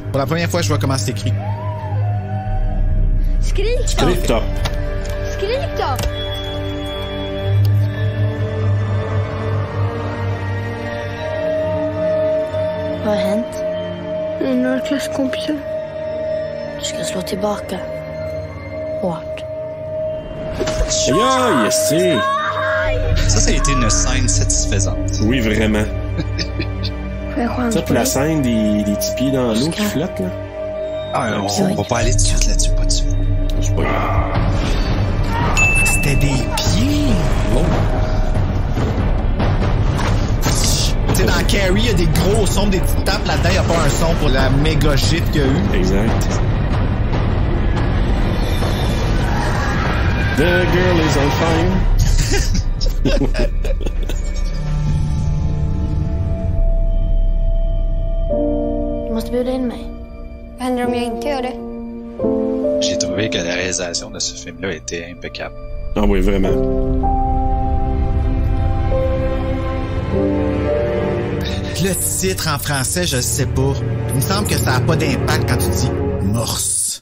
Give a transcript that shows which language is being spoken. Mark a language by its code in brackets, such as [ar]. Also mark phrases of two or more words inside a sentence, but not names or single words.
[fr] Pour la première fois, je vois comment c'est écrit. Skriptop. Skriptop. [sv] Vad har hänt? Det är några klasskompisar. Du ska slå tillbaka. Hårt. Ja, yes, [fr] c'est. Ça a été une scène satisfaisante. Oui, vraiment. [sv] Får jag chans [fr] Ça, [sv] på [fr] puis la [sv] det? [fr] scène des petits pieds dans l'eau qui flottent, là. Ah, on va pas aller tout de suite là-dessus, pas de suite. C'est pas grave. C'était des pieds! Tu sais, dans Carrie, il y a des gros sons, des petites tapes. Là-dedans, il n'y a pas un son pour la méga shit qu'il y a eu. [en] Exact. The girl is on fire. [sv] Du måste bjuda in mig. Vad händer om jag inte gör det? [fr] J'ai trouvé que la réalisation de ce film-là était impeccable. Ah oui, vraiment. Le titre en français, je sais pas. Il me semble que ça n'a pas d'impact quand tu dis morse.